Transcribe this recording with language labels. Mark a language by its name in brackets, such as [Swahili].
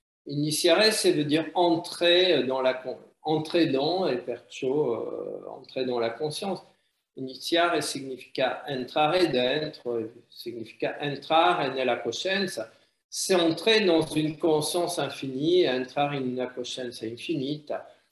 [French] Iniziare, ça veut dire entrer dans entrer dans, et perciò entrer dans la conscience. [Italian] Iniziare significa entrare dentro, significa entrare nella coscienza. [French] C'est entrer dans une conscience infinie, [Italian] entrer in una coscienza infinita.